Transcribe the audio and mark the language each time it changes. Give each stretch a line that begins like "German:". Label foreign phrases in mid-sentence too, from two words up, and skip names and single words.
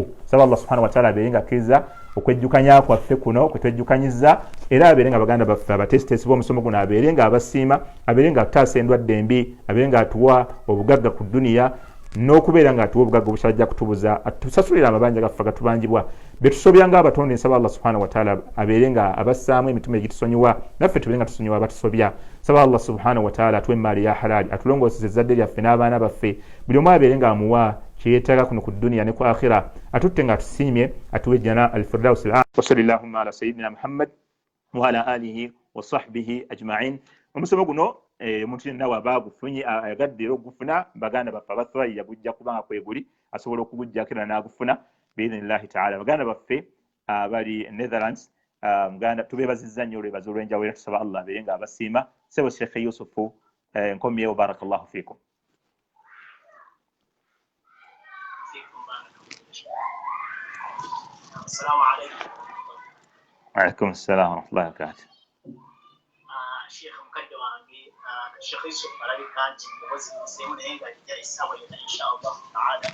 Ganda: Saba Allah
Arabic: سبحانه وتعالى
Ganda: abeere nga akkiriza okwejjukanya kwaffe kuno kwe twejjukanyiza, era abeere nga baganda baffe abatesitesi b'omusomo guno abeere nga abasiima, abeere nga atutaasa endwadde embi, abeere nga atuwa obugagga ku duniya n'okubeera nga atuwa obugagga obukyajja kutubuza, atusasulira amabanja gaffe gatubangibwa bye tusobya ng'abatonde. Nsaba Allah
Arabic: سبحانه وتعالى
Ganda: abeere nga abassaamu emitima egitusonyiwa, naffe tubeere nga tusonyiwa abatusobya. Saba Allah
Arabic: سبحانه وتعالى
Ganda: atuwe emmaali ya halaali, atulongooseze ezzadde lyaffe n'abaana baffe, buli omu abeere nga amuwa kyeyeetaaga kuno ku duniya ne ku akhira, atutte nga atusiimye, atuwe
Arabic: جنة الفردوس الأعلى. وصلى الله على سيدنا محمد وعلى آله وصحبه أجمعين.
Ganda: Omusomo guno omuntu yenna waba agufunye ayagadde era ogufuna, baganda baffe abathwalira gujja kubanga kweguli asobola okugujjako era n'agufuna
Arabic: بإذن الله تعالى.
Ganda: Baganda baffe bali Netherlands, muganda tubeebazizza nnyo olwebaza olw'enjawulo era tusaba Allah abeere nga abasiima. Sebo Sheikh Yusufu nkomyewo,
Arabic: بارك الله فيكم. السلام عليكم. وعليكم السلام ورحمة الله وبركاته. شيخ مقدم الشيخ يوسف على كانت وزن سيمون هيدا يسوي إن شاء الله تعالى.